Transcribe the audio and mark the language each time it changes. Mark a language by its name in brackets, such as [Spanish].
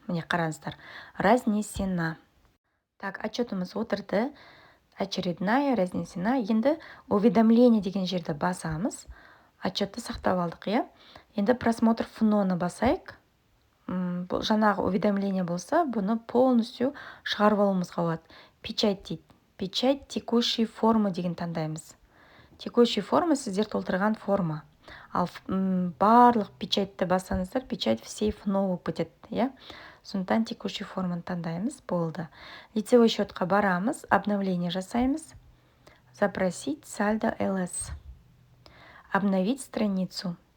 [Kazakh] Міне қараңыздар. Разнесена. Так, отчетымыз отырды. Очередная, разнесена. Енді уведомление деген жерді басамыз. Отчетты сақтап алдық, иә? Енді просмотр фононы басайық. Жаңағы уведомление болса, бұны полностью шығарып алуымызға болады. Печать дейді. [Russian] Печать текущей формы [Kazakh] деген таңдаймыз. Текущей форма сіздер толтырған форма. Ал барлық печатьті басаңыздар, [Russian] печать всей ФНО [Kazakh] бітеді, иә? Сондықтан текущей форманы таңдаймыз, болды. Лицевой счетқа барамыз, обновление жасаймыз. [Russian] Запросить сальдо ЛС. Обновить страницу.